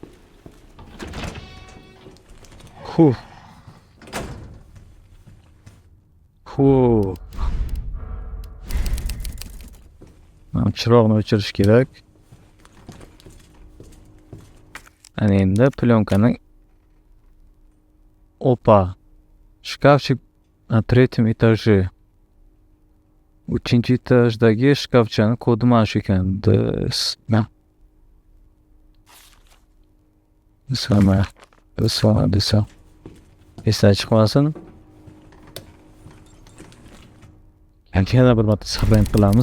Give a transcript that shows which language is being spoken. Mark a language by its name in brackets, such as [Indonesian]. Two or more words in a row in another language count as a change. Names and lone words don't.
[Uzbek] Mana chiroqni o'chirish kerak. Ana endi plyonkaning shkafchik [Russian] на третьем этаже. [Uzbek] 3-chi etajdagi shkafchani kodi mana shu ekan. Desam. Esdan chiqmasin. Yana bir marta saqlanib qilamiz.